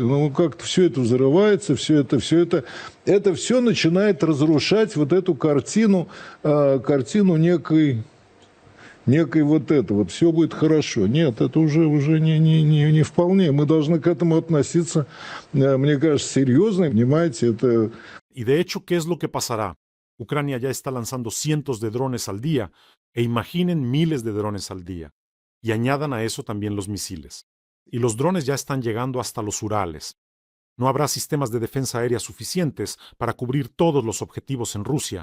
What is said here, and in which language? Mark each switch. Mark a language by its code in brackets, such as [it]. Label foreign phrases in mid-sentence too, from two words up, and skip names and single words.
[ru] Ну, как-то все это взрывается, все это все начинает разрушать вот эту картину некой вот это, вот все будет хорошо. Нет, это уже не вполне. Мы должны к этому относиться, мне кажется, серьезно. Понимаете, это... [es] Y de hecho, ¿qué es lo que pasará? Ucrania ya está lanzando cientos de drones al día, e imaginen miles de drones al día. Y añadan a eso también los misiles. Y los drones ya están llegando hasta los Urales. No habrá sistemas de defensa aérea suficientes para cubrir todos los objetivos en Rusia.